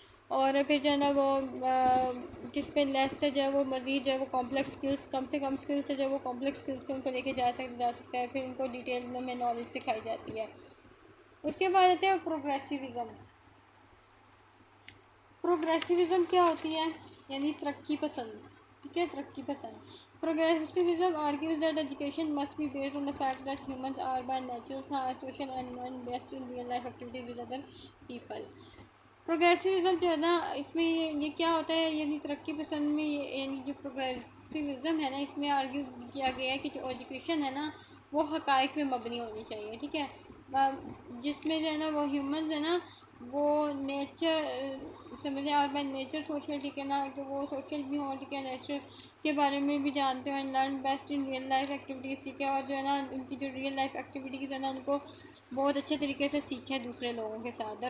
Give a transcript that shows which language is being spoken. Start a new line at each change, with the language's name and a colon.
Urdu: اور پھر جو ہے نا وہ کس پہ لیس سے جو ہے وہ مزید جو ہے وہ کمپلیکس اسکلس، کم سے کم اسکلس سے جو ہے وہ کمپلیکس اسکلس پہ ان کو لے کے جا سکتا ہے، پھر ان کو ڈیٹیل میں نالج سکھائی جاتی ہے. اس کے بعد آتے ہیں پروگریسیوزم. پروگریسیوزم کیا ہوتی ہے، یعنی ترقی پسند، ٹھیک ہے، ترقی پسند.
English: Progressivism argues that education must be based on the fact that humans are by nature social and best in real life activities with other people.
Urdu: پروگریسیوزم جو ہے نا اس میں یہ کیا ہوتا ہے، یعنی ترقی پسند میں یعنی جو پروگریسیوزم ہے نا اس میں آرگیو کیا گیا ہے کہ جو ایجوکیشن ہے نا وہ حقائق میں مبنی ہونی چاہیے، ٹھیک ہے، جس میں جو ہے نا وہ ہیومنز ہے نا وہ نیچر سمجھے اور بائی نیچر سوشل، ٹھیک ہے نا، کہ وہ سوشل بھی ہوں، ٹھیک ہے، نیچر کے بارے میں بھی جانتے ہیں،
English: learn best in real life activities,
Urdu: ٹھیک ہے، اور جو ہے نا ان کی جو ریئل لائف ایکٹیویٹیز ہے نا ان کو بہت اچھے طریقے سے سیکھیں دوسرے لوگوں کے ساتھ.